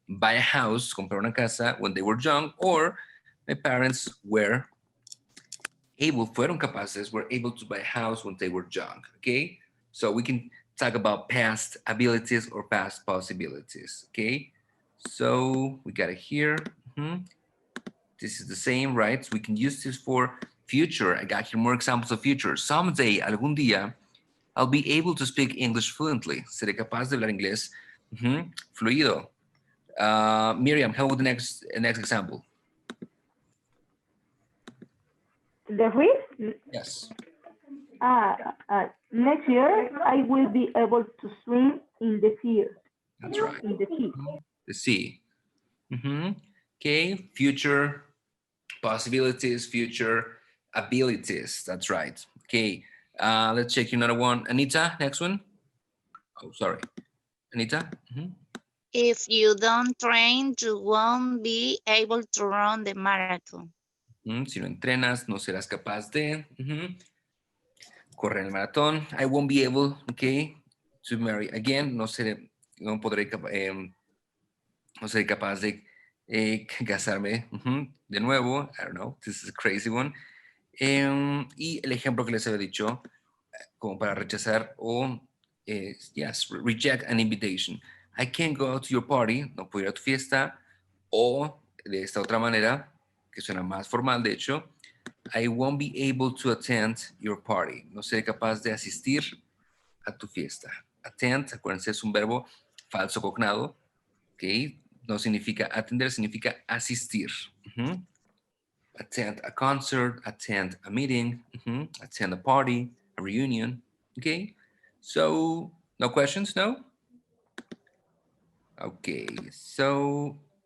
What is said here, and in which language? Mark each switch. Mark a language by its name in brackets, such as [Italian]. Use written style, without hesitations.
[English] buy a house, comprar una casa when they were young, or my parents fueron capaces, were able to buy a house when they were young, okay? So we can talk about past abilities or past possibilities, okay? So we got it here. This is the same, right? So we can use this for future. I got here more examples of future. Someday, algún día, I'll be able to speak English fluently. [Spanish] Seré capaz de hablar inglés fluido. [English] Miriam, how about the next example? The which? Yes. Next year, I will be able to swim in the sea. That's right. In the sea. The sea. Okay, future possibilities, future abilities. That's right. Okay, let's check another one. Anita, next one. Oh, sorry. Anita? If you don't train, you won't be able to run the marathon. [Spanish] Si no entrenas, no serás capaz de correr el maratón. [English] I won't be able, okay, to marry again. [Spanish] No podré no seré capaz de casarme de nuevo. I don't know. This is a crazy one. Y el ejemplo que les había dicho, como para rechazar o, yes, reject an invitation. I can't go to your party, no puedo ir a tu fiesta. O de esta otra manera, que suena más formal, de hecho, I won't be able to attend your party. No seré capaz de asistir a tu fiesta. Attend, acuérdense, es un verbo falso cognado, ¿ok? No significa atender, significa asistir. [English] Attend a concert, attend a meeting, attend a party, a reunion, okay? So, no questions, no? Okay, so...